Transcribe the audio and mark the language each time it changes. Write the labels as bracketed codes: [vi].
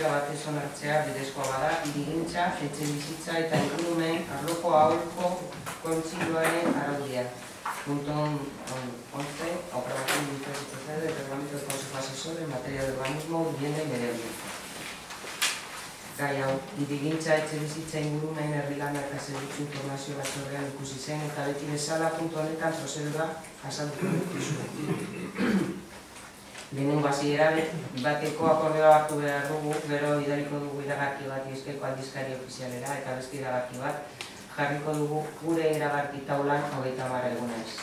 [eu] batez onartzea bidezkoa bada hirigintza, etxebizitza eta ingurumen arloko aholko kontseiluaren araudia. [es] Punto 11. Aprobación de un proceder del reglamento del Consejo Asesor en materia de urbanismo, vivienda y medio ambiente. [eu] Gai hau, hirigintza, etxebizitza, ingurumen, herrilana eta zerbitzu informazio batzordean ikusi zen eta beti bezala puntu honetan prozedura azalduko dituzu. Lehenengo hasiera bateko akordioa hartu behar dugu, gero bidaliko dugu iragarki bat Bizkaiko aldizkari ofizialera eta beste iragarki bat jarriko dugu gure iragarki taulan 30 egunez.